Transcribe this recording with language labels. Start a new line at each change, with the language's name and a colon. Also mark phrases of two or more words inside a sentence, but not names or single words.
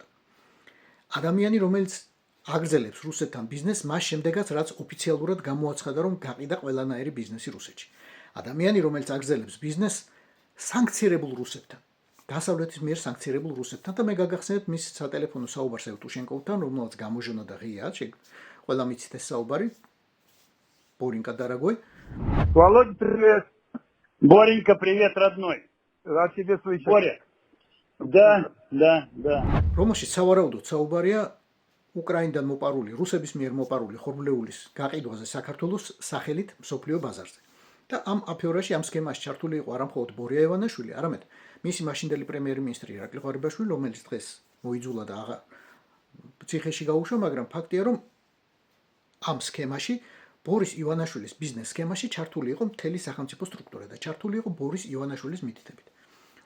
Georgian: ადამიანი, რომელიც აგრძელებს რუსეთთან ბიზნესს მას შემდეგაც, რაც ოფიციალურად გამოაცხადა, რომ გაყიდა ყველანაირი ბიზნესი რუსეთში. ადამიანი, რომელიც აგრძელებს ბიზნესს სანქცირებულ რუსეთთან, დასავლეთის მიერ სანქცირებულ რუსეთთან და მე გაგახსენებთ მის სატელეფონო საუბარს ევტუშენკოვთან, რომელმაც გამოჟონა და ღია, ყველა მიცით ეს საუბარი.
Russian: Боренька, дорогой. Володь, привет. Боренька, привет, родной. Рад тебе слышать. Боря. Да.
Georgian: რომელშიც სავარაუდოდ საუბარია უკრაინიდან მოპარული, რუსების მიერ მოპარული ხორბლეულის გაყიდვაზე საქართველოს სახელით მსოფლიო ბაზარზე. და ამ აფერაში, ამ სქემაში ჩართული იყო არა მხოლოდ ბორია ივანაშვილი, არამედ მისი მაშინდელი პრემიერ-მინისტრი ირაკლი ღვარებაშვილი, რომელიც დღეს მოიძულა და აღარ ციხეში გაუშვა, მაგრამ ფაქტია, რომ ამ სქემაში ბორის ივანაშვილის ბიზნეს სქემაში ჩართული იყო მთელი სახელმწიფო სტრუქტურა და ჩართული იყო ბორის ივანაშვილის მითითებით.